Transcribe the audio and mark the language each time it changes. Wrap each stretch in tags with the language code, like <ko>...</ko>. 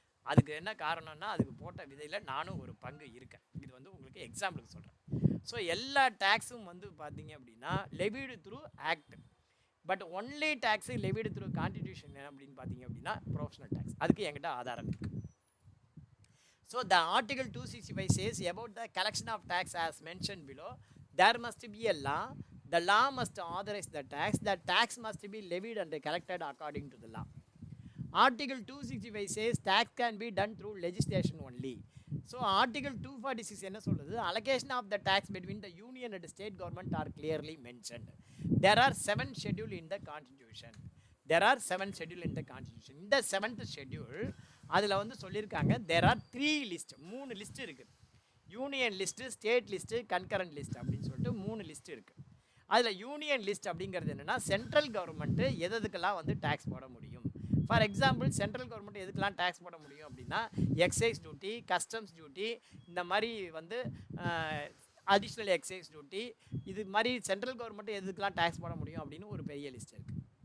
<ta>அதுக்கு என்ன காரணம்னா, அதுக்கு போட்ட விதையில் நானும் ஒரு பங்கு இருக்கேன். இது வந்து உங்களுக்கு எக்ஸாம்பிளுக்கு சொல்கிறேன். ஸோ எல்லா டேக்ஸும் வந்து பார்த்திங்க அப்படின்னா</ta> <en>Levied through act. But only tax levied through constitution</en> <ta>அப்படின்னு பார்த்தீங்க அப்படின்னா</ta> <en>Professional tax.</en> <ta>அதுக்கு என்கிட்ட ஆதாரம் இருக்குது.</ta> <en>So the article 265 says about the collection of tax as mentioned below. There must be a law. The law must authorize the tax. The tax must be levied and collected according to the law. Article 265 says tax can be done through legislation only. So Article 246</en> <ta>என்ன சொல்லுது?</ta> <en>Allocation of the tax between the union and state government are clearly mentioned. There are 7 schedules in the constitution. There are 7 schedules in the constitution.</en> <ta>இந்த 7th schedule அதில் வந்து சொல்லியிருக்காங்க</ta> <en>there are 3</en> <ta>list, 3 list இருக்குது. Union list, state list, concurrent list அப்படின்னு சொல்லிட்டு 3 list இருக்குது. அதில் union list அப்படிங்கிறது என்னென்னா, சென்ட்ரல் கவர்மெண்ட்டு எதுக்கெல்லாம் வந்து டேக்ஸ் போட முடியும். ஃபார் எக்ஸாம்பிள் சென்ட்ரல் கவர்மெண்ட் எதுக்கெல்லாம் டேக்ஸ் போட முடியும் அப்படின்னா, எக்ஸைஸ் டியூட்டி, கஸ்டம்ஸ் டியூட்டி, இந்த மாதிரி வந்து அடிஷ்னல் எக்ஸைஸ் டியூட்டி, இது மாதிரி சென்ட்ரல் கவர்மெண்ட் எதுக்கெல்லாம் டேக்ஸ் போட முடியும் அப்படின்னு ஒரு பெரிய லிஸ்ட் இருக்குது.</ta>